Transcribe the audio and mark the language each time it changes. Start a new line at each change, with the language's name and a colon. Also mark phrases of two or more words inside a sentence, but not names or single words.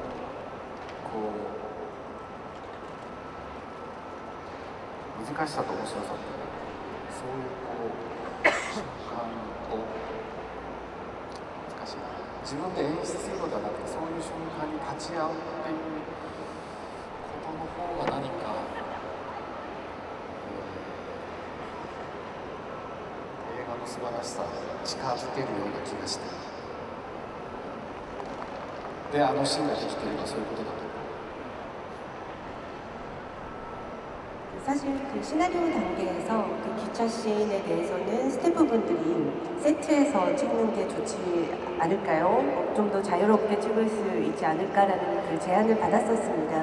Japanese: 難しさと面白さっていうか、そういう瞬間を難しいな、自分で演出するのではなくて、そういう瞬間に立ち会うっていうことの方が何か、映画の素晴らしさに近づけるような気がして、でシーンができているのはそういうことだと思う。
Korean: 사실 그 시나리오 단계에서 그 기차 씬에 대해서는 스태프분들이 세트에서 찍는 게 좋지 않을까요? 좀 더 자유롭게 찍을 수 있지 않을까라는 그 제안을 받았었습니다.